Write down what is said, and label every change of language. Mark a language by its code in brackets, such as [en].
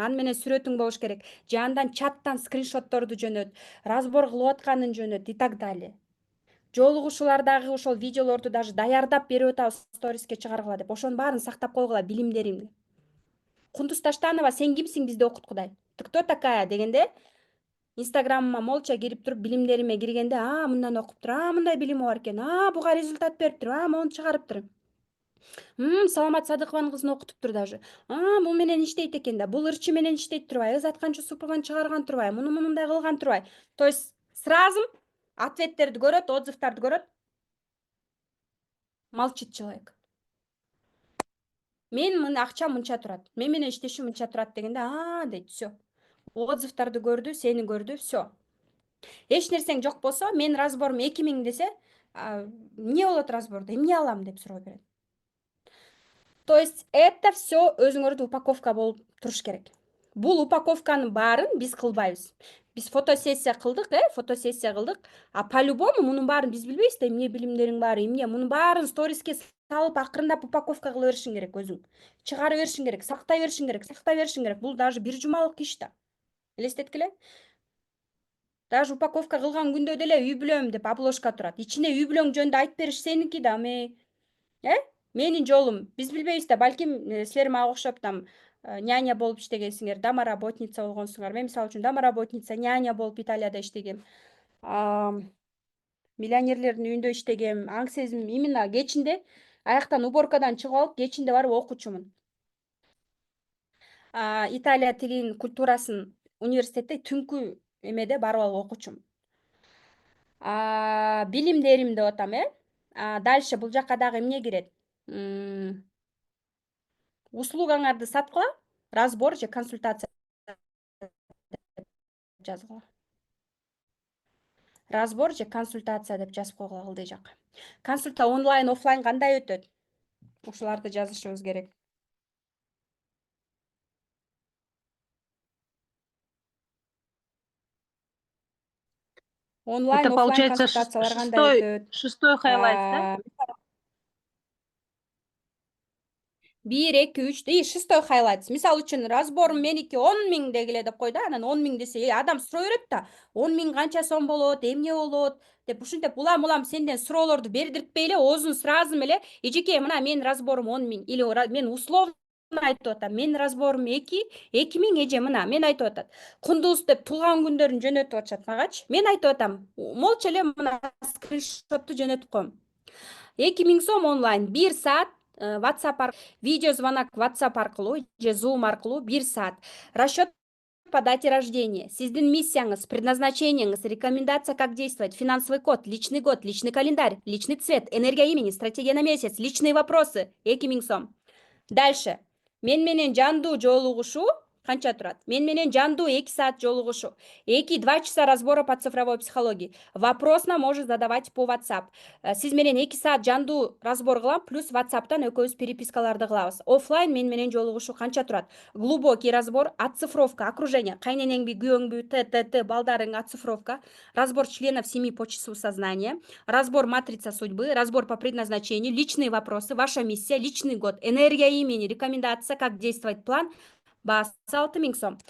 [ky] Аны менен сүрөтүң болуш керек. Же андан чаттан скриншотторду жөнөт, разбор кылып атканын жөнөт [ru] и так далее. [ky] жолугушуулардагы ошол видеолорду даже даярдап берип атабыз сториске чыгаргыла деп. Ошонун баарын сактап койгула, билимдеримди. Кундуз Таштанова, сен кимсиң бизди окуткудай? [ru] Ты кто такая [ky] дегенде, инстаграмыма молча кирип туруп, билимдериме киргенде, мындан окуптур, мындай билими бар экен, буга результат бериптир, мону чыгарыптыр. Саламат Садыкованын кызын окутуптур даже. Бул менен иштейт экен да, бул ырчы менен иштейт турбай, Ызаткан Жусуповун чыгарган турбай, муну мындай кылган турбай. [ru] То есть [ky] сразу ответтерди көрөт, отзывдарды көрөт. [ru] Молчит человек. [ky] Мен мына акчам мынча турат, мен менен иштешим мынча турат дегенде, дейт, всё. Отзывдарды көрдү, сени көрдү, всё. Эч нерсең жок болсо, мен разборум 2000 десе, эмне болот разбордо, эмне алам деп суроо берет. [ru] То есть это все [ky] өзүңөрдө упаковка болуп туруш керек. Бул упаковканын баарын биз кылбайбыз. Биз фотосессия кылдык, фотосессия кылдык. По-любому мунун баарын биз билбейбиз да, эмне билимдериң бар, эмне. Мунун баарын сториске салып акырындап упаковка кыла беришиң керек өзүң. Чыгара беришиң керек, сактай беришиң керек. Бул даже бир жумалык иш да. Элестеткиле. Даже упаковка кылган күндө деле үй бүлөм деп обложка турат. Ичине үй бүлөң жөнүндө айтып бериш сеники да, менин жолум. Биз билбейбиз да, балким силер мага окшоп там няня болуп иштегенсиңер, домоработница болгонсуңар. Мен мисалы үчүн домоработница, няня болуп Италияда иштегем. Миллионерлердин үйүндө иштегем. Аң сезим именно кечинде аяктан уборкадан чыгып алып, кечинде барып окучумун. Италия тилин, культурасын университетте түнкү эмеде барып алып окучумун. Билимдерим деп атам, Дальше бул жака дагы эмне кирет? Услугаңарды саткыла, разбор же консультация деп жазгыла. Разбор же консультация деп жазып койгула ылдый жак. Онлайн, офлайн кандай өтөт? Ушуларды жазышыбыз керек. Онлайн, [ru] Это офлайн получается [ky] консультациялар кандай өтөт? [ru] шестой хайлайтс, да? [ky] 1, 2, 3 [ru] шестой хайлайтс. [ky] Мисалы үчүн разборум меники 10.000 дегиле деп койду, анан 10.000 десе, адам суроо берет да, 10.000 канча сом болот, эмне болот деп ушинтип улам сенден суроолорду бердиртпей эле, оозун сразу эле, эжеке, мына менин разборум 10.000 или мен условно айтып атам, менин разборум 2.000 эже, мына мен айтып атат. Кундуз деп туулган күндөрүн жөнөтүп атышат магачы. Мен айтып атам, молча эле мына скриншотту жөнөтүп коем. 2.000 сом онлайн, 1 саат WhatsApp, видеозвонок WhatsApp аркылуу же Zoom аркылуу 1 саат. [ru] Расчет по дате рождения. [ky] Сиздин миссияңыз, предназначениеңыз, [ru] рекомендация как действовать, финансовый код, личный календарь, личный цвет, энергия имени, стратегия на месяц, личные вопросы. [ky] 2.000 сом. Дальше. Мен менен жандуу жолугушуу канча турат? Мен менен жандуу 2 саат жолугушуу. [ru] 2-2 часа разбора по цифровой психологии. Вопросна можно задавать по WhatsApp. [ky] Сиз менен 2 саат жандуу разбор кылам, плюс WhatsApp'тан экөөбүз перепискаларды кылабыз. Офлайн мен менен жолугушуу канча турат? [ru] Глубокий разбор, оцифровка, окружение, [ky] кайненеңби, күйөөңбү, [ru] т.т. балдарың, оцифровка, разбор членов семьи по числу сознания, разбор матрица судьбы, разбор по предназначению, личные вопросы, ваша миссия, личный год, энергия имени, рекомендация, как действовать план, [ky] баасы 6.000 сом.